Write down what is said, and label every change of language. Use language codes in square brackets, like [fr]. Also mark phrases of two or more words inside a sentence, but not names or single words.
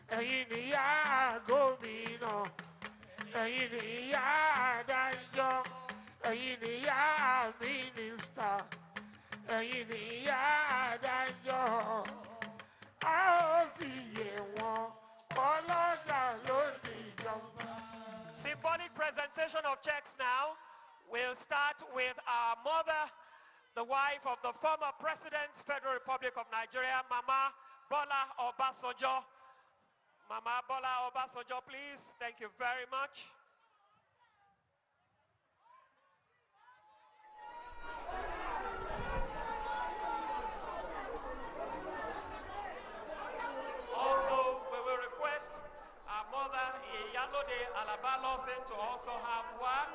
[yo] Ẹ̀yin nìyá gómìnà, ẹ̀yin nìyá adájọ́, ẹ̀yin nìyá mínísítà, ẹ̀yin nìyá adájọ́, a ó sì yè wọ́n ọlọ́dà lónìí ìjọba. [en] Symbolic presentation of checks now. We'll start with our mother, the wife of the former President, Federal Republic of Nigeria, Mama Bola Obasanjo. Mama Bola Obasanjo, please. Thank you very much. Also, we will request our mother, Iyalode Alaba Lawson, to also have one.